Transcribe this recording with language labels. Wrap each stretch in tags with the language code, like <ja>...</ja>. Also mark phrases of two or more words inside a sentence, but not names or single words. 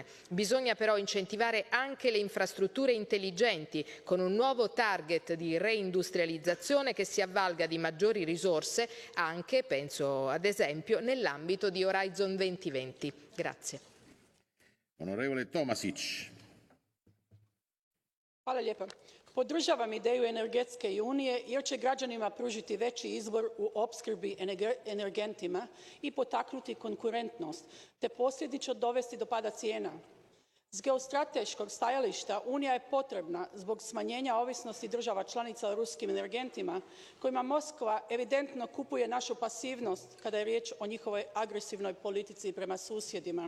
<it>Bisogna però incentivare anche le infrastrutture intelligenti con un nuovo target di reindustrializzazione che si avvalga di maggiori risorse anche, penso ad esempio, nell'ambito di Horizon 2020. Grazie. Onorevole Tomasić.</it> <hr>Hvala lijepa. Podržavam ideju energetske unije jer će građanima pružiti veći izbor u opskrbi energentima i potaknuti konkurentnost, te posljedično dovesti do pada cijena. S geostrateškog stajališta Unija je potrebna zbog smanjenja ovisnosti država članica o ruskim energentima kojima Moskva evidentno kupuje našu pasivnost kada je riječ o njihovoj agresivnoj politici prema susjedima.</hr>